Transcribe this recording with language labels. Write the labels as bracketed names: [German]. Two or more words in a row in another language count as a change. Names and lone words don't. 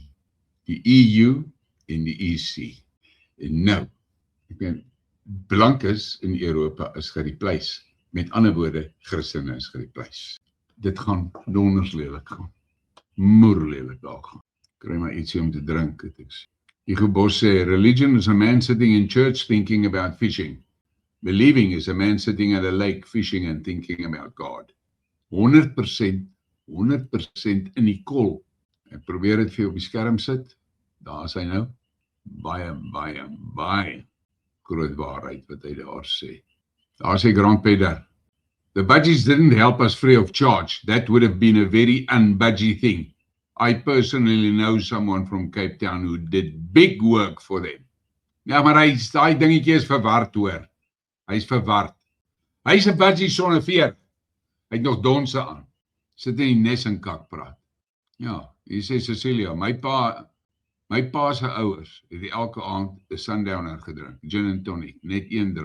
[Afrikaans] Die EU en die EC. En nou, ek meen, blankes in Europa is gereplace. Met ander woorde, Christene is gereplace. Dit gaan donders lelik gaan. Moer lelik daar gaan. Kry maar ietsie om te drink, het ek sê. Hugo Boss sê, [English] religion is a man sitting in church thinking about fishing. Believing is a man sitting at a lake fishing and thinking about God. [Afrikaans] 100% in die kol. Ek probeer dit vir jou op die skerm sit. Daar is hy nou. Baie groot waarheid wat hy daar sê. Daar is hy Grand Peter. [English] The budgies didn't help us free of charge. That would have been a very unbudgy thing. I personally know someone from Cape Town who did big work for them. [Afrikaans] Ja, maar daai dingetjie is verward, hoor. Hy's verward. Hy's 'n budgie sonder veer. Hy het nog donse aan. Sit in die nes en kak praat. Ja, hier sê Cecilia, my pa se ouers het elke aand 'n Sundowner gedrink, [English] gin and tonic, [Afrikaans] net 1 drankie.